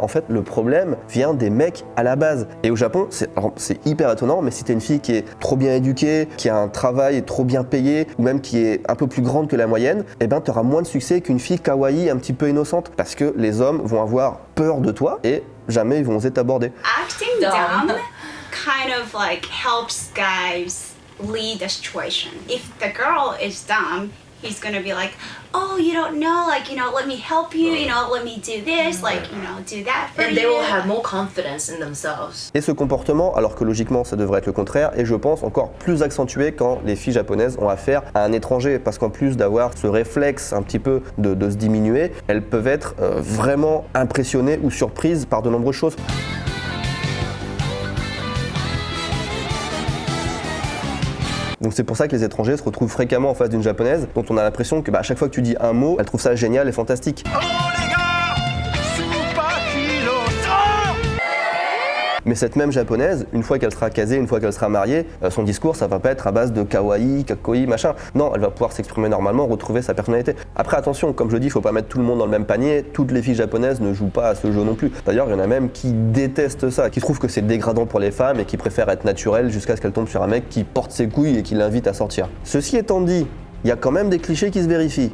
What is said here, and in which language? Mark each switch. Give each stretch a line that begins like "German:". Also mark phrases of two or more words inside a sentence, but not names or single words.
French: En fait, le problème vient des mecs à la base. Et au Japon, c'est hyper étonnant, mais si t'es une fille qui est trop bien éduquée, qui a un travail trop bien payé, ou même qui est un peu plus grande que la moyenne, eh ben t'auras moins de succès qu'une fille kawaii un petit peu innocente, parce que les hommes vont avoir peur de toi et jamais ils vont oser t'aborder.
English: Acting dumb kind of like helps guys lead the situation. If the girl is dumb, he's gonna be like, oh, you don't know, like, let me help you, let me do this, like, do that for you. And they will have more confidence in themselves.
French: Et ce comportement, alors que logiquement ça devrait être le contraire, est je pense encore plus accentué quand les filles japonaises ont affaire à un étranger, parce qu'en plus d'avoir ce réflexe un petit peu de se diminuer, elles peuvent être vraiment impressionnées ou surprises par de nombreuses choses. Donc c'est pour ça que les étrangers se retrouvent fréquemment en face d'une japonaise dont on a l'impression que à chaque fois que tu dis un mot, elle trouve ça génial et fantastique. Mais cette même japonaise, une fois qu'elle sera casée, une fois qu'elle sera mariée, son discours, ça va pas être à base de
Japanese: kawaii, kakoi,
French: machin. Non, elle va pouvoir s'exprimer normalement, retrouver sa personnalité. Après, attention, comme je dis, il faut pas mettre tout le monde dans le même panier. Toutes les filles japonaises ne jouent pas à ce jeu non plus. D'ailleurs, il y en a même qui détestent ça, qui trouvent que c'est dégradant pour les femmes et qui préfèrent être naturelles jusqu'à ce qu'elles tombent sur un mec qui porte ses couilles et qui l'invite à sortir. Ceci étant dit, il y a quand même des clichés qui se vérifient.